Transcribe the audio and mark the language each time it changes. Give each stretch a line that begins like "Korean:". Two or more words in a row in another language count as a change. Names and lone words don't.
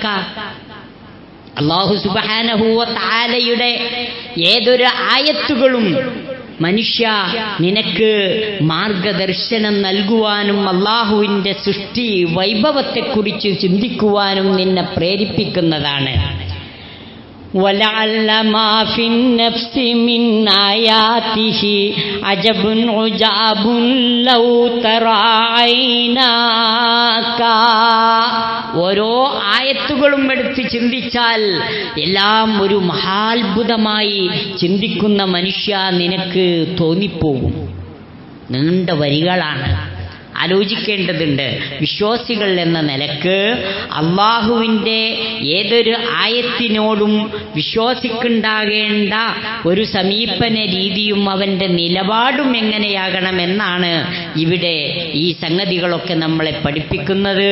Malayalam: അല്ലാഹു സുബ്ഹാനഹു വ തആലയുടെ ഏതൊരു ആയത്തുകളും മനുഷ്യ നിനക്ക് മാർഗദർശനം നൽകുവാനും അല്ലാഹുവിൻ്റെ സൃഷ്ടി വൈഭവത്തെക്കുറിച്ച് ചിന്തിക്കുവാനും നിന്നെ പ്രേരിപ്പിക്കുന്നതാണ്.
Arabic: وَلَعَلَّ مَا فِي النَّفْسِ مِنْ آيَاتِهِ عَجَبٌ عُجَابٌ لَوْ تَرَى عَيْنَاكَ.
Malayalam: ഓരോ ആയത്തുകളും എടുത്ത് ചിന്തിച്ചാൽ എല്ലാം ഒരു മഹാത്ഭുതമായി ചിന്തിക്കുന്ന മനുഷ്യ നിനക്ക് തോന്നിപ്പോകും. നീണ്ട വരികളാണ്, ആലോചിക്കേണ്ടതുണ്ട്. വിശ്വാസികൾ എന്ന നിലക്ക് അള്ളാഹുവിൻ്റെ ഏതൊരു ആയത്തിനോടും വിശ്വാസിക്കുണ്ടാകേണ്ട ഒരു സമീപന രീതിയും അവൻ്റെ നിലപാടും എങ്ങനെയാകണമെന്നാണ് ഇവിടെ ഈ സംഗതികളൊക്കെ നമ്മളെ പഠിപ്പിക്കുന്നത്.